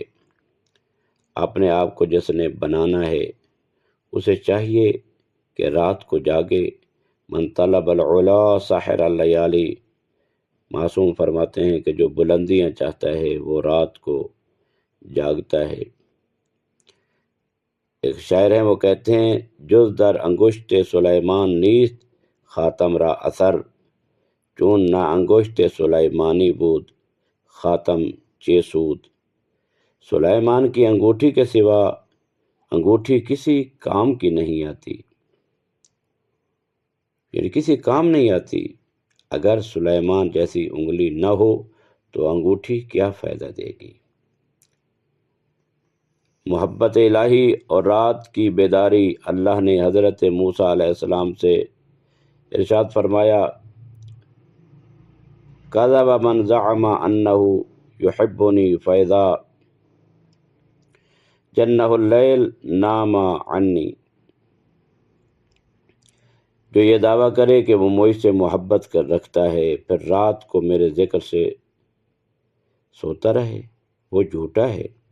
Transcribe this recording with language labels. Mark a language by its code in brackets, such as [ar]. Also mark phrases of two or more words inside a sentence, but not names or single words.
[ur] اپنے آپ کو جس نے بنانا ہے اسے چاہیے کہ رات کو جاگے، [ar] من طلب العلا ساحر اللیالی، [ur] معصوم فرماتے ہیں کہ جو بلندیاں چاہتا ہے وہ رات کو جاگتا ہے۔ ایک شاعر ہیں، وہ کہتے ہیں [fa] جز در انگشت سلیمان نیست خاتم را اثر، چون نہ انگشت سلیمانی بود خاتم چے سود۔ [ur] سلیمان کی انگوٹھی کے سوا انگوٹھی کسی کام کی نہیں آتی، یعنی کسی کام نہیں آتی۔ اگر سلیمان جیسی انگلی نہ ہو تو انگوٹھی کیا فائدہ دے گی۔ محبت الہی اور رات کی بیداری، اللہ نے حضرت موسیٰ علیہ السلام سے ارشاد فرمایا، [ar] کذب من زعم انہ یحبنی فاذا جنہ اللیل نام عنی، [ur] جو یہ دعویٰ کرے کہ وہ مجھ سے محبت رکھتا ہے پھر رات کو میرے ذکر سے سوتا رہے، وہ جھوٹا ہے۔